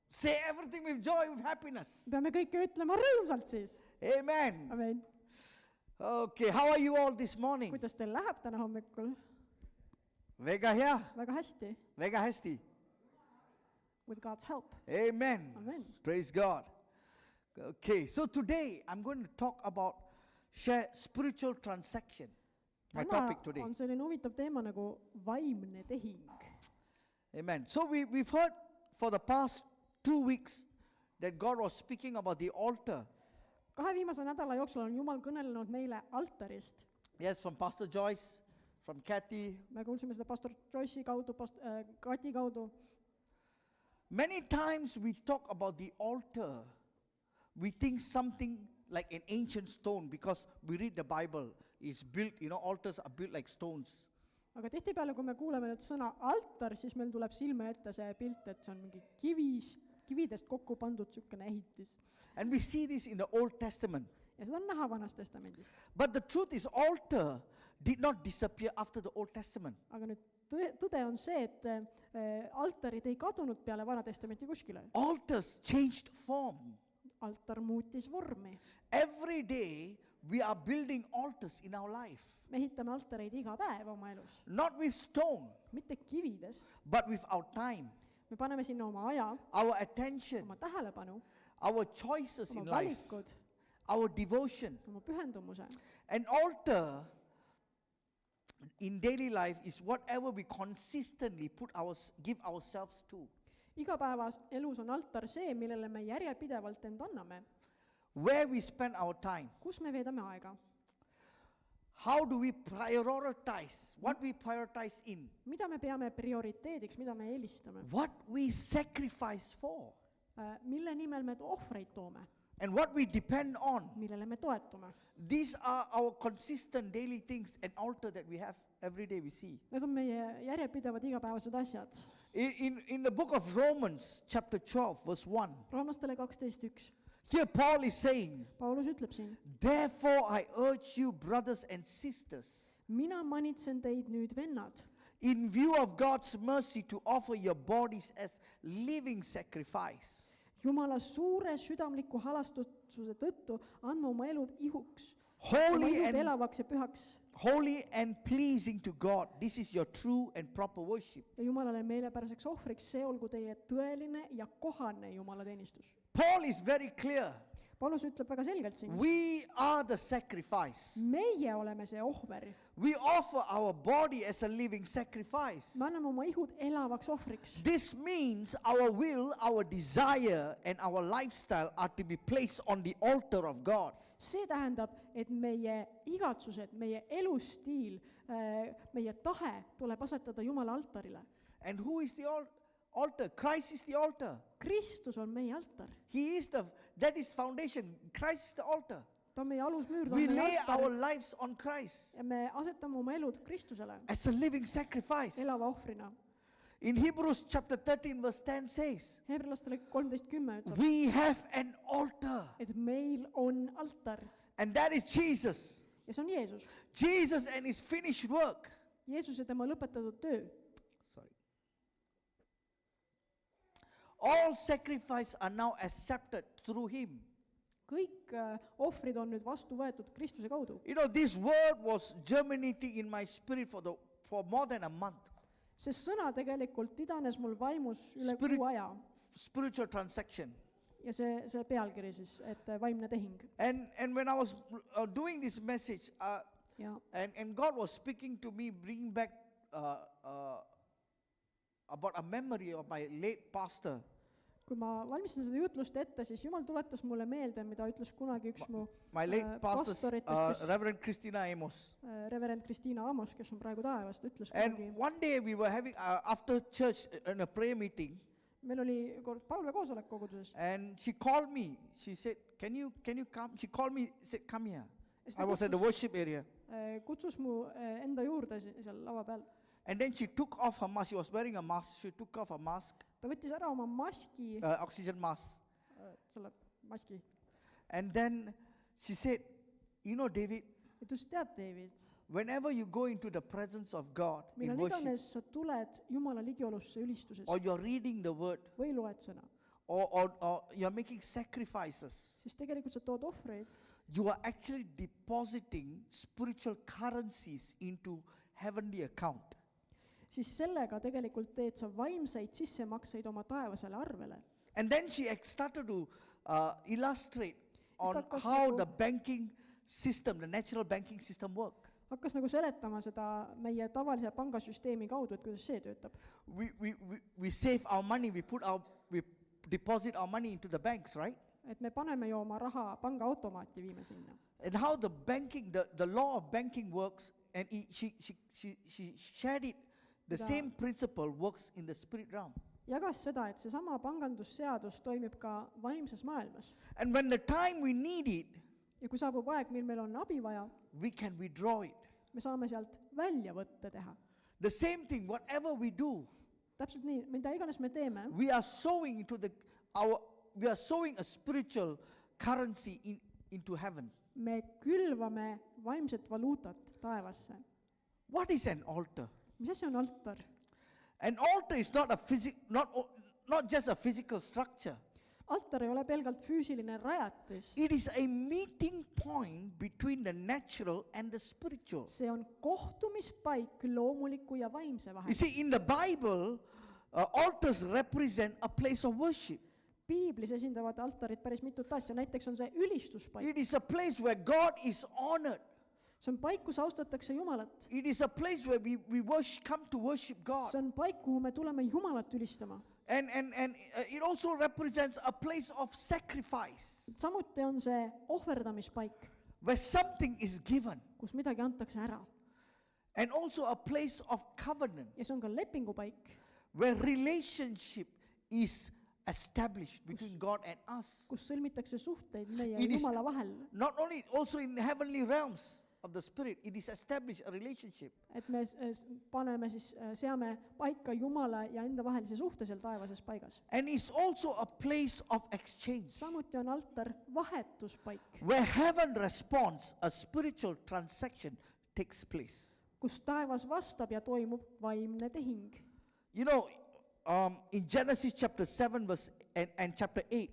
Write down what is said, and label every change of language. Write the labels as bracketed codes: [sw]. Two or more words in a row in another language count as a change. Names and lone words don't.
[en] Say everything with joy, with happiness. [et] peame kõike ütlema rõõmsalt siis. Amen. Amen. [en] Okay, how are you all this morning? [et] Kuidas teil läheb täna hommikul? Väga hea, Väga hästi. väga hästi. [en] With God's help. Amen. Amen. Praise God. Okay, so today I'm going to talk about share spiritual transaction. My [et] Täna [en] topic today. [et] on selline huvitav teema nagu vaimne tehing. Amen. [en] So we've heard for the past 2 weeks that God was speaking about the altar. [et] 2 viimase nädala jooksul on Jumal kõnelenud meile altarist. [en] Yes, from Pastor Joyce, from Kathy. [et] Me kuulsime seda pastor Joyce'i kaudu, Kati kaudu. [en] Many times we talk about the altar. We think something like an ancient stone because we read the Bible. It's built, altars are built like stones. [et] Aga tihtipeale, kui me kuuleme nüüd sõna altar, siis meil tuleb silme ette see pilt, et see on mingi kividest kokku pandud sükene ehitis. [en] And we see this in the Old Testament. [et] Ja seda on näha Vanas Testamendis. [en] But the truth is, altar did not disappear after the Old Testament. [et] Aga nüüd tõde on see, et altarid ei kadunud peale Vana Testamenti kuskile. [en] Altars changed form. [et] Altar muutis vormi. [en] Every day we are building altars in our life. [et] Me ehitame altareid iga päev oma elus. [en] Not with stone, [et] Mitte kividest. [en] but with our time, [et] Me paneme sinna oma aja, [en] our attention, [et] oma tähelepanu, [en] our choices in [et] oma [en] life, [et] valikud, [en] our devotion. [et] oma pühendumuse. [en] An altar in daily life is whatever we consistently give ourselves to. [et] Igapäevas elus on altar see, millele me järjepidevalt end anname. [en] Where we spend our time. [et] Kus me veedame aega? [en] How do we prioritize? What we prioritize in? [et] Mida me peame prioriteediks, mida me eelistame? [en] What we sacrifice for? [et] Mille nimel me ohvreid toome? [en] And what we depend on? [et] Millele me toetume? [en] These are our consistent daily things, an altar that we have every day we see. [et] Need on meie järjepidevad igapäevased asjad. [en] In the book of Romans, chapter 12, verse 1, [et] Roomlastele 12.1. [en] here Paul is saying, [et] Paulus ütleb siin, [en] therefore I urge you, brothers and sisters, [et] mina manitsen teid nüüd vennad, [en] in view of God's mercy, to offer your bodies as living sacrifice. [et] Jumala suure südamliku halastuse tõttu andma oma elud ihuks, [en] Holy and, [et] elavaks ja pühaks [en] holy and pleasing to God. This is your true and proper worship. [et] ja Jumalale meelepäraseks ohvriks, see olgu teie tõeline ja kohane Jumala teenistus. [en] Paul is very clear. [et] Paulus ütleb väga selgelt siin, [en] We are the sacrifice. [et] meie oleme see ohver. [en] We offer our body as a living sacrifice. [et] Me anname oma ihud elavaks ohvriks. [en] This means our will, our desire, and our lifestyle are to be placed on the altar of God. [et] See tähendab, et meie igatsused, meie elustiil, meie tahe tuleb asetada Jumala altarile. [en] And who is the altar? Christ is the altar. [et] Kristus on meie altar. [en] He is that is foundation. Christ is the altar. [et] Ta on meie alusmüür, ta [en] We [et] on meie [en] lay our [et] altar. [en] lives on Christ [et] Ja me asetame oma elud Kristusele [en] as a living sacrifice. [et] elava ohvrina. [en] In Hebrews chapter 13 verse 10 says, [et] Hebrlastele 13.10 ütleb, [en] we have an altar, [et] et meil on altar [en] and that is Jesus. [et] ja see on Jeesus. [en] Jesus and his finished work. [et] Jeesuse tema lõpetatud töö. [en] Sorry. All sacrifices are now accepted through him. [et] Kõik ohvrid on nüüd vastu võetud Kristuse kaudu. [en] This word was germinating in my spirit for more than a month. [et] See sõna tegelikult idanes mul vaimus üle kuu aja. [en] Spiritual transaction. [et] Ja see pealkiri siis, et vaimne tehing. [en] And when I was doing this message, [et] Ja [en] and God was speaking to me, bringing back about a memory of my late pastor. [et] kui ma valmistasin seda jutlust ette, siis Jumal tuletas mulle meelde, mida ütles kunagi üks mu [en] My late pastor, [et] pastoritest, [en] Reverend Christina Amos. [et] reverend Kristiina Amos, kes on praegu taevast, ütles [en] And [et] kunagi, [en] one day we were having, after church, in a prayer meeting, [et] meil oli kord palvekoosolek koguduses. [en] and she called me. She said, can you come? She called me, said, come here. [et] Ja siis [en] I was at the worship area. [et] kutsus mu enda juurde seal lava peal. [en] And then she took off her mask. She was wearing a mask. She took off her mask, [et] Ta võttis ära oma maski, [en] oxygen mask. [et] selle maski. [en] And then she said, David, [et] Ütles, tead, [en] David, whenever you go into the presence of God in [et] millal [en] worship, [et] iganes sa tuled Jumala ligiolusse ülistuses [en] or you're reading the word, [et] või loed sõna [en] or you're making sacrifices, [et] siis tegelikult sa tood ohvreid, [en] you are actually depositing spiritual currencies into heavenly account. [et] siis sellega tegelikult teed sa vaimseid sissemakseid oma taevasele arvele. [en] And then she started to illustrate on [et] hakkas [en] how [et] nagu- [en] the banking system, the natural banking system work. [et] Hakkas nagu seletama seda meie tavalise pangasüsteemi kaudu, et kuidas see töötab. [en] We save our money, we deposit our money into the banks, right? [et] Et me paneme ju oma raha pangaautomaati, viime sinna. [en] And how the banking, the law of banking works, and she shared it, the Da- same principle works in the spirit realm. [et] Jagas seda, et seesama pangandusseadus toimib ka vaimses maailmas. [en] And when the time we need it, [et] Ja kui saabub aeg, mil meil on abi vaja, [en] we can withdraw it. [et] me saame sealt väljavõtte teha. [en] The same thing, whatever we do, [et] Täpselt nii, mida iganes me teeme, [en] we are sowing we are sowing a spiritual currency into heaven. [et] me külvame vaimset valuutat taevasse. [en] What is an altar? [et] Mis asi on altar? [en] An altar is not just a physical structure. [et] Altar ei ole pelgalt füüsiline rajatis. [en] It is a meeting point between the natural and the spiritual. [et] See on kohtumispaik loomuliku ja vaimse [en] You [et] vahel. [en] see, in the Bible, altars represent a place of worship. [et] Piiblis esindavad altarid päris mitut asja, näiteks on see ülistuspaik. [en] It is a place where God is honored. [et] See on paik, kus austatakse Jumalat. [en] It is a place where we come to worship God. [et] See on paik, kuhu me tuleme Jumalat ülistama. [en] And it also represents a place of sacrifice, [et] Samuti on see ohverdamispaik, [en] where something is given. [et] kus midagi antakse ära. [en] And also a place of covenant, [et] Ja see on ka lepingupaik, [en] where relationship is established between God and us. [et] kus sõlmitakse suhteid meie ja [en] It is- [et] Jumala vahel. [en] Not only also in the heavenly realms of the spirit, it is established a relationship. [et] Et me paneme siis, seame paika Jumala ja enda vahelise suhte seal taevases paigas. [en] And it's also a place of exchange, [et] Samuti on altar vahetuspaik, [en] where heaven responds, a spiritual transaction takes place. [et] kus taevas vastab ja toimub vaimne tehing. [en] You know, in Genesis chapter 7 and chapter 8,